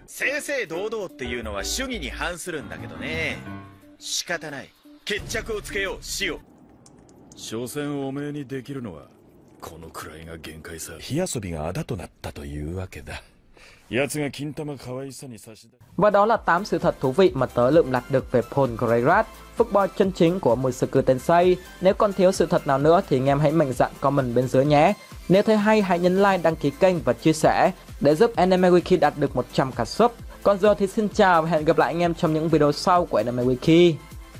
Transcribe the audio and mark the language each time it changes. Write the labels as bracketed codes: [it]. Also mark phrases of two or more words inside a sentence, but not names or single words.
[ja] 正々堂々っていうのは主義に反するんだけどね。仕方ない。決着をつけよう、死を。所詮おめえにできるのはこのくらいが限界さ。火遊びがあだとなったというわけだ。奴が金玉可愛さに差し出。 [vi] Và đó là 8 sự thật thú vị mà tớ lượm lặt được về Paul Greyrat, football chân chính của Mushoku Tensei. Nếu còn thiếu sự thật nào nữa thì anh em hãy mạnh dạn comment bên dưới nhé. Nếu thấy hay hãy nhấn like, đăng ký kênh và chia sẻ để giúp Anime Wiki đạt được 100k sub. Còn giờ thì xin chào và hẹn gặp lại anh em trong những video sau của Anime Wiki.